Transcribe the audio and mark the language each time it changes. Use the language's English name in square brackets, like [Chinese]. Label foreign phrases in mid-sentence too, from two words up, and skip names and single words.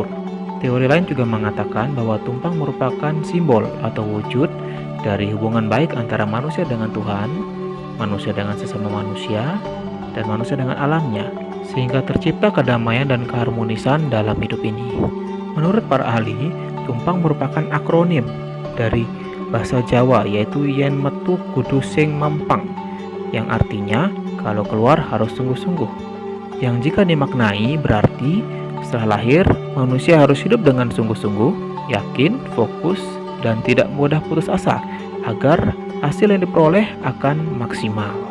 [Indonesian] Teori lain juga mengatakan bahwa tumpang merupakan simbol atau wujud dari hubungan baik antara manusia dengan Tuhan, manusia dengan sesama manusia, dan manusia dengan alamnya, sehingga tercipta kedamaian dan keharmonisan dalam hidup ini. Menurut para ahli, tumpang merupakan akronim dari bahasa Jawa, yaitu [Javanese] yen metu kudu sing mampang, [Indonesian] yang artinya kalau keluar harus sungguh-sungguh, yang jika dimaknai berarti setelah lahir manusia harus hidup dengan sungguh-sungguh, yakin, fokus, dan tidak mudah putus asa agar hasil yang diperoleh akan maksimal.